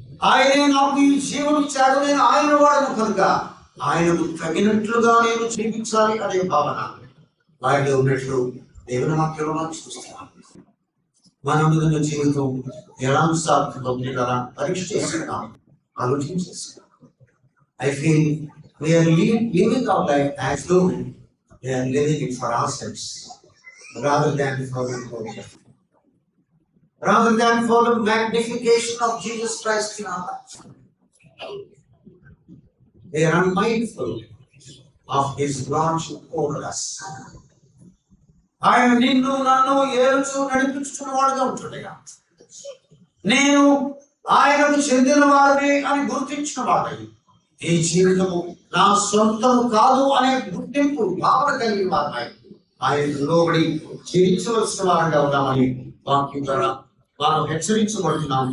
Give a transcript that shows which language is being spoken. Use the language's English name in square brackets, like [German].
[Telugu] ఆయనే నాకు ఈ జీవనం ఇచ్చాడు, నేను ఆయన వాడను కనుక ఆయనకు తగినట్లుగా నేను జీవించాలి అనే భావన వారిలో ఉన్నట్లు దేవుని వాక్యంలో మనం చూస్తున్నాం. మన జీవితం ఎలా సాగుతుందో కదా పరీక్ష చేసుకున్నాం, ఆలోచన చేసుకున్నాం. [English] I feel we are living our life as though we are living it for ourselves rather than for the glory, rather than for the magnification of Jesus Christ in our lives. They are unmindful of His lordship over us. [Telugu] ఆయన నిన్ను నన్ను ఏలుచు నడిపించుకున్న వాడుగా ఉంటుండగా నేను ఆయనకు చెందిన వాడిని అని గుర్తించిన వాడిని, ఈ జీవితము నా సొంతము కాదు అనే గుర్తింపు భావన కలిగిన వారిని ఆయన లోబడి జీవించవలసిన వారిగా ఉన్నామని వాక్యం ద్వారా మనం హెచ్చరించబడుతున్నాం.